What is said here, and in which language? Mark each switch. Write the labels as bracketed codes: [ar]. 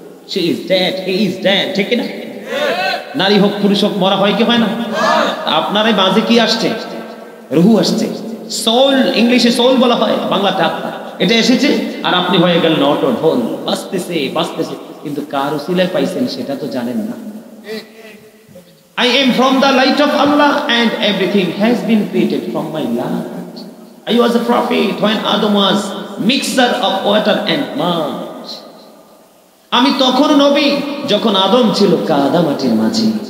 [en] সে is dead, he is dead, [bn] ঠিক না? নারী হোক পুরুষ হোক, মরা হয় কি হয় না? আপনার এই মাঝে কি আসছে? রুহু আসছে, সোল, ইংলিশে সোল বলা হয়, বাংলাতে আত্মা। এটা এসেছে, আর আপনি হয়ে গেলেন অটো ঢোল, বাজতেছে বাজতেছে, কিন্তু কার উসিলায় পাইছেন সেটা তো জানেন না। [en] I am from the light of Allah and everything has been created from my light. I was a prophet when Adam was mixture of water and mud. [bn] আমি তখন নবী যখন আদম ছিল কাদা মাটির মাঝে।